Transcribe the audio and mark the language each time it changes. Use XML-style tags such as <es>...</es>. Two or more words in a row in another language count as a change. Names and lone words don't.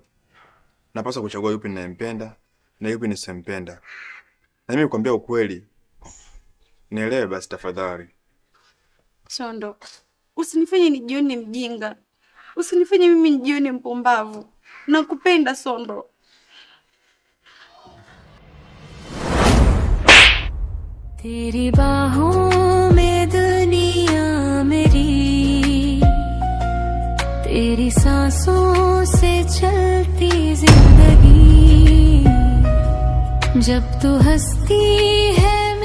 <sw>Napaswa kuchagua yupi ninayempenda na yupi nisempenda. Na mimi kukwambia ukweli. Nielewe basi tafadhali. Sondo, usinifanye nijione mjinga. Usinifanye mimi nijione mpumbavu. Nakupenda Sondo.</sw> <hi>तेरी बाहों में दुनिया मेरी, तेरी सांसों से चलती जिंदगी, जब तू हंसती है</hi>